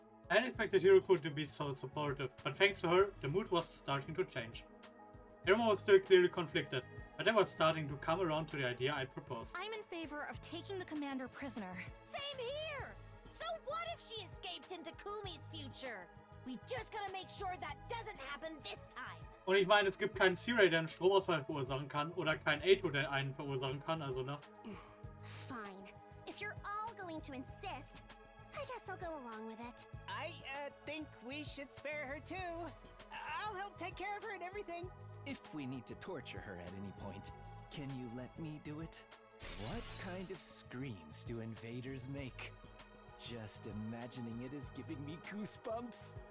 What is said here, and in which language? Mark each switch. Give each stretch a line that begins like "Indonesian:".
English: I hadn't expected Hiroko to be so supportive, but thanks to her, the mood was starting to change. Everyone was still clearly conflicted, but they were starting to come around to the idea I proposed. I'm in favor of taking the commander prisoner. Same here! So what if she escaped into Kumi's future? We just gotta make sure that doesn't happen this time.
German: Und ich meine, es gibt keinen C-Ray, der einen Stromausfall verursachen kann, oder keinen Ato, der einen verursachen kann, also ne?
English: Fine. If you're all going to insist, I guess I'll go along with it. I think we should spare her too. I'll help take care of her and everything. If we need to torture her at any point, can you let me do it? What kind of screams do invaders make? Just imagining it is giving me goosebumps.